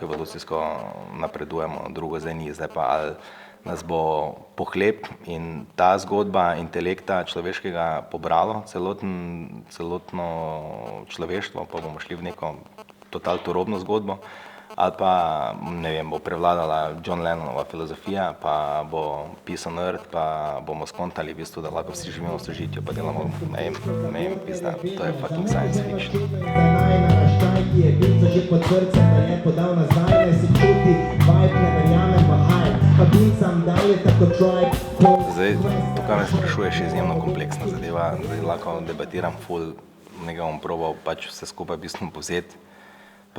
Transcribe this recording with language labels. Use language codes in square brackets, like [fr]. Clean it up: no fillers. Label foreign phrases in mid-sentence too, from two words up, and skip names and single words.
[sl] evolucijsko napredujemo, drugo zdaj ni, zdaj pa ali nas bo pohlep in ta zgodba intelekta človeškega pobralo, celotno človeštvo, pa bomo šli v neko total turobno zgodbo, ali pa, ne vem, bo prevladala John Lennonova filozofija, pa bo pisal nerd, pa bomo skontali v bistvu, da lahko vsi živimo v sožitju, pa delamo, ne vem, pizda, to je [en] fucking science fiction. [sl] Zdaj, to, kar me sprašuješ, je izjemno kompleksna zadeva, zdaj lahko debatiram ful, nekaj bom probal pač vse skupaj v bistvu povzeti.